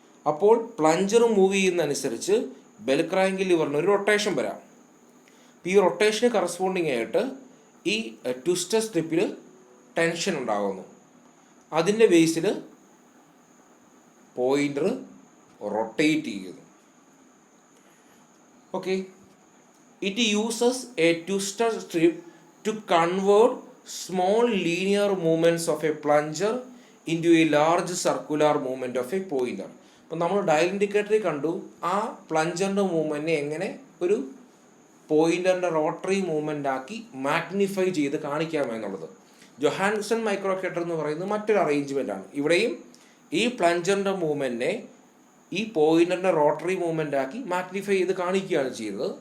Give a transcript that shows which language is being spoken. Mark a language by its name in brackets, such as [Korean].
[Malayalam] അപ്പോൾ plunger move ചെയ്യുന്നതനുസരിച്ച് bell crank ലിവറിന് ഒരു rotation വരാം. ഈ റൊട്ടേഷന് കറസ്പോണ്ടിങ് ആയിട്ട് ഈ ട്വിസ്റ്റർ സ്ട്രിപ്പിൽ ടെൻഷൻ ഉണ്ടാകുന്നു. അതിൻ്റെ ബേസിൽ പോയിൻ്റർ റൊട്ടേറ്റ് ചെയ്യുന്നു. Okay. [English] It uses a twister strip to convert small linear movements of a plunger into a large circular movement of a pointer. [Malayalam] അപ്പോൾ നമ്മൾ ഡയൽ ഇൻഡിക്കേറ്ററിൽ കണ്ടു ആ പ്ലഞ്ചറിൻ്റെ മൂവ്മെൻറ്റിനെ എങ്ങനെ ഒരു പോയിൻ്ററിൻ്റെ റോട്ടറി മൂവ്മെൻ്റ് ആക്കി മാഗ്നിഫൈ ചെയ്ത് കാണിക്കാമെന്നുള്ളത്. ജൊഹാൻസൺ മൈക്രോക്കേറ്റർ എന്ന് പറയുന്നത് മറ്റൊരു അറേഞ്ച്മെൻ്റ് ആണ്. ഇവിടെയും ഈ പ്ലഞ്ചറിൻ്റെ മൂവ്മെൻറ്റിനെ ഈ പോയിൻ്ററിൻ്റെ റോട്ടറി മൂവ്മെൻ്റ് ആക്കി മാഗ്നിഫൈ ചെയ്ത് കാണിക്കുകയാണ് ചെയ്തത്.